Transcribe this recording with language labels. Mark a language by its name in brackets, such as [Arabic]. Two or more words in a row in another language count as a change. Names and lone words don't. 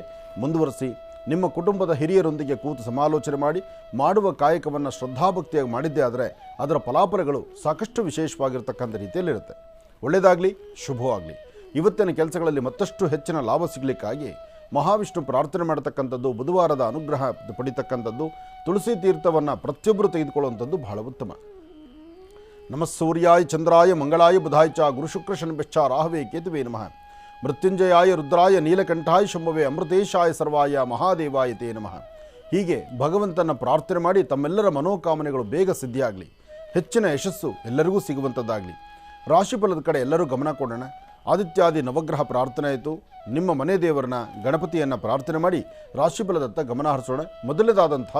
[Kannada] ಮುಂದುವರಿಸಿ ನಿಮ್ಮ ಕುಟುಂಬದ ಹಿರಿಯರೊಂದಿಗೆ ಕೂತು ಸಮಾಲೋಚನೆ ಮಾಡಿ ಮಾಡುವ ಕಾಯಕವನ್ನು ಶ್ರದ್ಧಾಭಕ್ತಿಯಾಗಿ ಮಾಡಿದ್ದೇ ಆದರೆ ಅದರ ಫಲಾಫಲಗಳು ಸಾಕಷ್ಟು ವಿಶೇಷವಾಗಿರ್ತಕ್ಕಂಥ ರೀತಿಯಲ್ಲಿರುತ್ತೆ. ಒಳ್ಳೆಯದಾಗಲಿ, ಶುಭವಾಗಲಿ. ಇವತ್ತಿನ ಕೆಲಸಗಳಲ್ಲಿ ಮತ್ತಷ್ಟು ಹೆಚ್ಚಿನ ಲಾಭ ಸಿಗಲಿಕ್ಕಾಗಿ ಮಹಾವಿಷ್ಣು ಪ್ರಾರ್ಥನೆ ಮಾಡತಕ್ಕಂಥದ್ದು, ಬುಧವಾರದ ಅನುಗ್ರಹ ಪಡಿತಕ್ಕಂಥದ್ದು, ತುಳಸಿ ತೀರ್ಥವನ್ನು ಪ್ರತಿಯೊಬ್ಬರು ತೆಗೆದುಕೊಳ್ಳುವಂಥದ್ದು ಬಹಳ ಉತ್ತಮ. [Sanskrit] ನಮಃ ಸೂರ್ಯಾಯ ಚಂದ್ರಾಯ ಮಂಗಳಾಯ ಬುಧಾಯ ಚ ಗುರುಶುಕ್ರ ಶನಿಶ್ಚ ರಾಹವೇ ಕೇತುವೇ ನಮಃ. ಮೃತ್ಯುಂಜಯಾಯ ರುದ್ರಾಯ ನೀಲಕಂಠಾಯ ಶಂಭವೇ ಅಮೃತೇಶಾಯ ಸರ್ವಾಯ ಮಹಾದೇವಾಯ ತೇ ನಮಃ. [Kannada] ಹೀಗೆ ಭಗವಂತನ ಪ್ರಾರ್ಥನೆ ಮಾಡಿ ತಮ್ಮೆಲ್ಲರ ಮನೋಕಾಮನೆಗಳು ಬೇಗ ಸಿದ್ಧಿಯಾಗಲಿ, ಹೆಚ್ಚಿನ ಯಶಸ್ಸು ಎಲ್ಲರಿಗೂ ಸಿಗುವಂಥದ್ದಾಗಲಿ. ರಾಶಿಫಲದ ಕಡೆ ಎಲ್ಲರೂ ಗಮನ ಕೊಡೋಣ. ಆದಿತ್ಯಾದಿ ನವಗ್ರಹ ಪ್ರಾರ್ಥನೆ ಆಯಿತು. ನಿಮ್ಮ ಮನೆ ದೇವರನ್ನ ಗಣಪತಿಯನ್ನು ಪ್ರಾರ್ಥನೆ ಮಾಡಿ ರಾಶಿಫಲದತ್ತ ಗಮನ ಹರಿಸೋಣ.